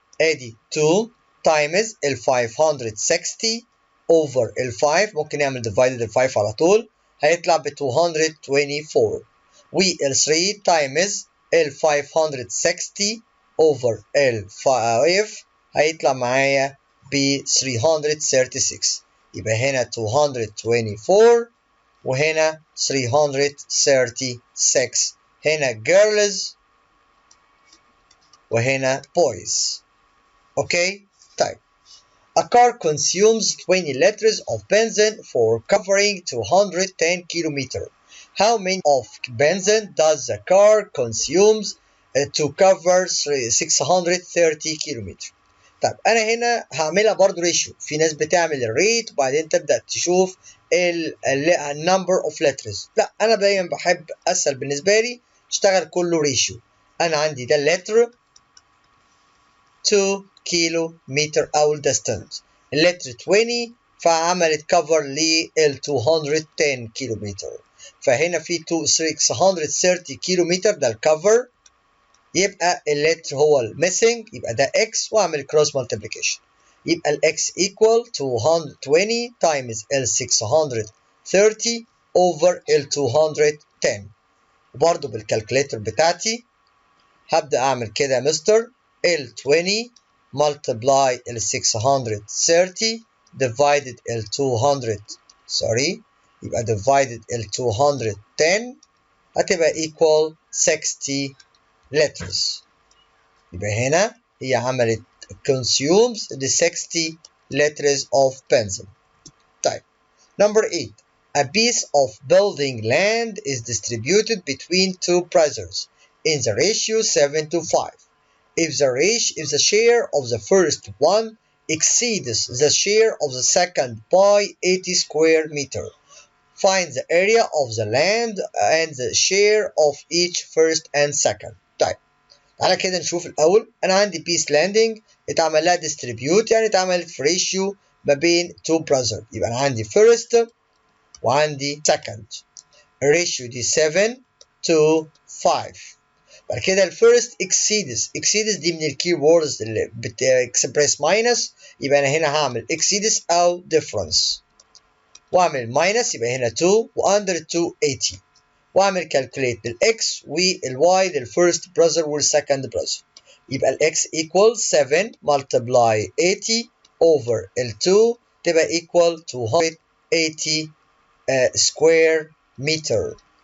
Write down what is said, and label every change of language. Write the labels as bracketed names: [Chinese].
[Arabic] ادي 2 times ال 560 over ال 5 ممكن نعمل divided ال 5 على طول هيطلع ب 224 وال 3 times ال 560 over ال 5 هيطلع معايا ب 336. يبقى هنا 224 وهنا 336 هنا girls وهنا boys. [English] Okay طيب a car consumes 20 liters of benzene for covering 210 kilometers. How many of benzene does the car consumes to cover 630 kilometers? [Arabic] طيب انا هنا هعملها برضو ريشيو. في ناس بتعمل الريت وبعدين تبدا تشوف النمبر اوف لترز. لا انا دايما بحب اسهل بالنسبه لي اشتغل كله ريشيو. انا عندي ده اللتر 2 كيلو متر او الديستانس، اللتر 20 فعملت كفر لل 210 كيلو متر، فهنا في 630 كيلو متر ده الكفر، يبقى اللتر هو الميسنج، يبقى ده اكس واعمل كروس مالتيبليكيشن، يبقى الاكس ايكوال 220 تايمز ال 630 اوفر ال 210. وبرضه بالكالكوليتر بتاعتي هبدا اعمل كده يا مستر ال 20 multiply ال 630 divided ال 200 يبقى divided ال 210 هتبقى equal 60 liters. يبقى هنا هي عملت [English] consumes the 60 liters of benzene. طيب number 8 a piece of building land is distributed between two brothers in the ratio 7 to 5. If the share of the first one exceeds the share of the second by 80 square meter, find the area of the land and the share of each first and second. [Arabic] طيب تعالى كده نشوف الأول. أنا عندي piece landing اتعمل لها distribute يعني اتعملت في ratio ما بين two brothers. يبقى أنا عندي first وعندي second. الريشيو دي 7 to 5. بعد كده الفيرست exceeds دي من الكي ووردز اللي بتكسبريس ماينس، يبقى انا هنا هعمل exceeds او difference واعمل ماينس، يبقى هنا 2 واندر 2 80 واعمل كالكوليت بالاكس والواي للفيرست براذر والسكند براذر، يبقى الاكس equal 7 multiply 80 over ال 2 تبقى equal 280 square meter.